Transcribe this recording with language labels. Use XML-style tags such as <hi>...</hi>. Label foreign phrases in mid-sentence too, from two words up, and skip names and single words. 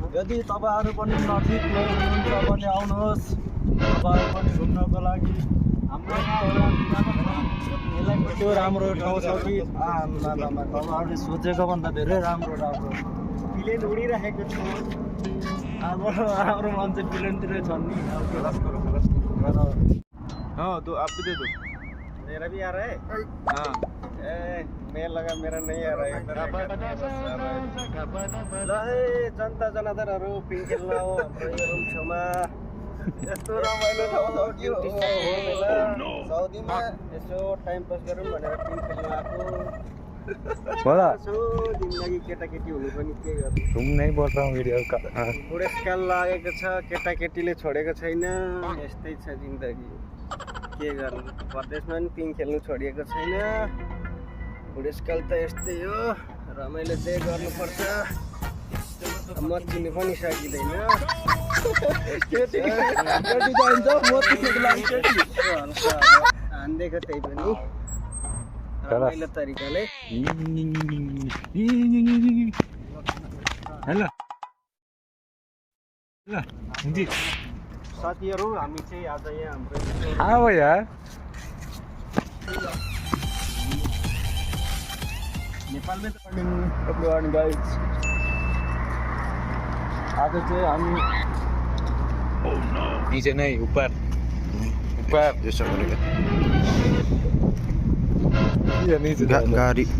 <ne>यदि तपाईँहरू पनि नजिक हुनुहुन्छ भने आउनुहोस्, तपाईँहरू पनि घुम्नको लागि। हाम्रो त्यो राम्रो ठाउँ छ कि तपाईँहरूले सोचेको भन्दा धेरै राम्रो प्लेन उडिरहेको छ। हाम्रो मान्छे प्लेनतिर छन् नि।</ne> <hi>हाँ तो आप भी दे दो। मेरा भी आ रहा है। हाँ मैं लगा मेरा नहीं आ रहा है।</hi> <ne>ल है जनता जनार्दनहरू पिङ खेल्न हो हाम्रो यो रुम छेउमा। यस्तो रमाइलो ठाउँ छ कि साउदीमा यसो</ne> <en>time pass</en> <ne>गरौँ भनेर पिङ खेल्न आएको। यसो जिन्दगी केटाकेटी हुनु पनि के गर्नु।</ne> <hi>तुम नहीं बोल रहा हूँ वीडियो का।</hi> <ne>बुढेसकाल लागेको छ, केटाकेटीले छोडेको छैन। यस्तै छ जिन्दगी, के गर्नु। परदेशमा पनि पिङ खेल्नु छोडिएको छैन। बुढेसकाल त यस्तै हो, रमाइलो चाहिँ गर्नुपर्छ। मचिनु पनि सकिँदैन। हान्दिएको त्यही पनि रमाइलो तरिकाले। साथीहरू हामी चाहिँ आज यहाँ हाम्रो</ne> <hi>हाँ भैया</hi> <ne>नेपालमै त</ne> <en>morning guys.</en> <ne>आज चाहिँ हामी</ne> <hi>नीचे नहीं ऊपर ऊपर जैसा करेगा ये नीचे</hi> <ne>गाडी</ne>